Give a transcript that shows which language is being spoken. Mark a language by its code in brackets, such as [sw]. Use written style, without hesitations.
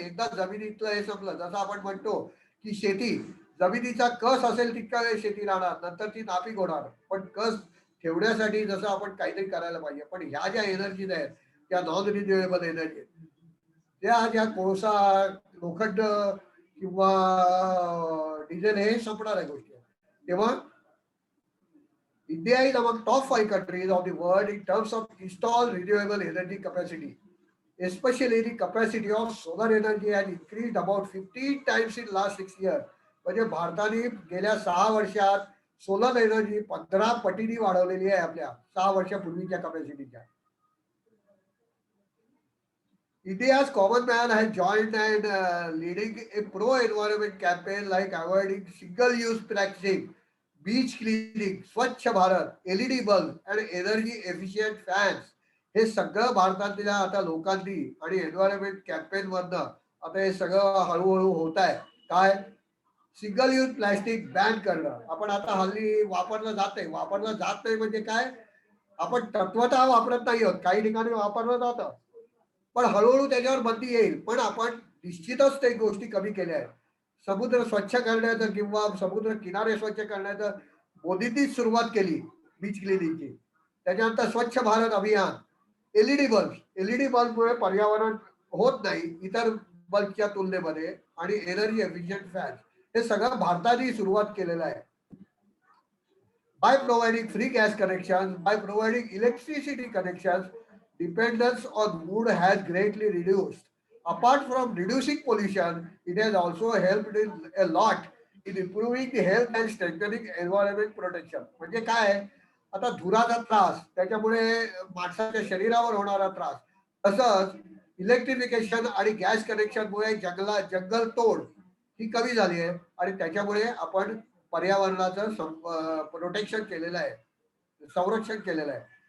[mr] एकदा जमिनीतलं हे संपलं जसं आपण म्हणतो की शेती जमिनीचा कस असेल तितका वेळ शेती राहणार नंतर ती नापीक होणार पण कस ठेवण्यासाठी जसं आपण काहीतरी करायला पाहिजे पण ह्या ज्या एनर्जीज आहेत त्या नॉन रिन्युएबल एनर्जी त्या ज्या कोळसा लोखंड किंवा डिझेल हे संपणार आहे गोष्टी तेव्हा [en] India is among top 5 countries of the world in terms of installed renewable energy capacity. Especially the capacity of solar energy has increased about 15 times in last 6 years. [mr] म्हणजे भारताने गेल्या 6 वर्षात सोलर एनर्जी 15 पटीने वाढवलेली आहे आपल्या 6 वर्षापूर्वीच्या कॅपॅसिटीच्या. [en] India's common man has joined and leading a pro-environment campaign like avoiding single-use packaging, beach cleaning, Swachh Bharat, LED bulb and energy efficient fans. [mr] हे सगळं भारतातल्या आता लोकांनी आणि एन्व्हायरमेंट कॅम्पेन मधनं आता हे सगळं हळूहळू होत आहे. काय सिंगल यूज प्लास्टिक बॅन करणं आपण आता हल्ली वापरलं जात नाही म्हणजे काय आपण तत्वतः वापरत नाही आहोत काही ठिकाणी वापरलं जातं पण हळूहळू त्याच्यावर बंदी येईल पण आपण निश्चितच ते गोष्टी कमी केल्या आहेत. समुद्र स्वच्छ करण्याचं किंवा समुद्र किनारे स्वच्छ करण्याचं मोदींनीच सुरुवात केली बीच क्लिनिंगची. त्याच्यानंतर स्वच्छ भारत अभियान एलईडी बल्ब मुळे पर्यावरण होत नाही इतर बल्बच्या तुलनेमध्ये आणि एनर्जी एफिशियंट फॅन हे सगळं भारताने सुरुवात केलेलं आहे. [en] By providing free gas connections, by providing electricity connections, dependence on wood has greatly reduced. Apart from reducing pollution, it has also helped a lot in improving the health and strengthening environment protection. [mr] म्हणजे काय आहे? आता धुराचा त्रास त्याच्यामुळे माणसाच्या शरीरावर होणारा त्रास तसंच इलेक्ट्रिफिकेशन आणि गॅस कनेक्शनमुळे जंगल तोड ही कमी झाली आहे आणि त्याच्यामुळे आपण पर्यावरणाचं प्रोटेक्शन केलेलं आहे, संरक्षण केलेलं आहे.